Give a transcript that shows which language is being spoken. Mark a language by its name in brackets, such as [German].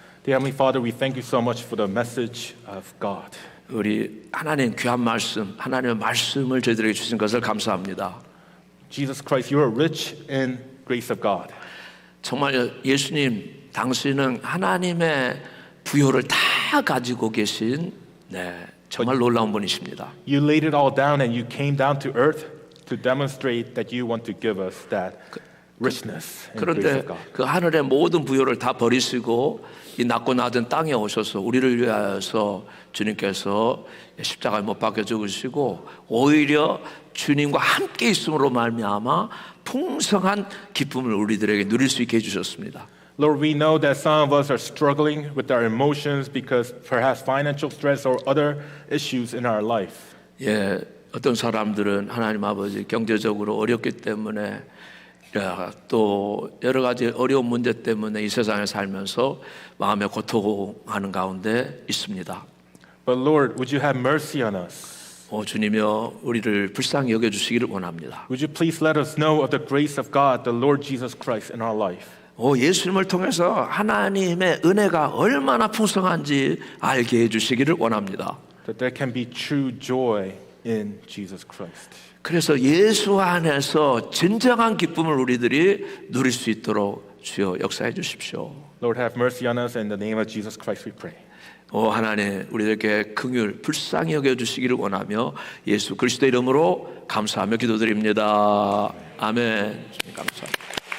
[English] Dear Heavenly Father, we thank you so much for the message of God. [Korean] 우리 하나님 귀한 말씀, 하나님의 말씀을 저희들에게 주신 것을 감사합니다. [English] Jesus Christ, you are rich in grace of God. [Korean] 정말 예수님, 당신은 하나님의 부요를 다 가지고 계신 정말 놀라운 분이십니다. [English] You laid it all down and you came down to earth to demonstrate that you want to give us that richness and grace [Korean] 그런데 [English] of God. [Korean] 그 하늘의 모든 부요를 다 버리시고 이 낮고 낮은 땅에 오셔서 우리를 위하여서 주님께서 십자가에 못 박혀 죽으시고 오히려 주님과 함께 있음으로 말미암아 풍성한 기쁨을 우리들에게 누릴 수 있게 해주셨습니다. [English] Lord, we know that some of us are struggling with our emotions because perhaps financial stress or other issues in our life. [Korean] 예, 어떤 사람들은 하나님 아버지 경제적으로 어렵기 때문에 또 여러 가지 어려운 문제 때문에 이 세상에 살면서 마음에 고통하는 가운데 있습니다. [English] But Lord, would you have mercy on us? [Korean] 주님이여 우리를 불쌍히 여겨주시기를 원합니다. [English] Would you please let us know of the grace of God, the Lord Jesus Christ in our life? [Korean] 예수님을 통해서 하나님의 은혜가 얼마나 풍성한지 알게 해주시기를 원합니다. [English] That there can be true joy in Jesus Christ. [Korean] 그래서 예수 안에서 진정한 기쁨을 우리들이 누릴 수 있도록 주여 역사해 주십시오. [English] Lord, have mercy on us. In the name of Jesus Christ we pray. [Korean] 하나님 우리에게 긍휼 불쌍히 여겨 주시기를 원하며 예수 그리스도의 이름으로 감사하며 기도드립니다. 아멘. 감사합니다.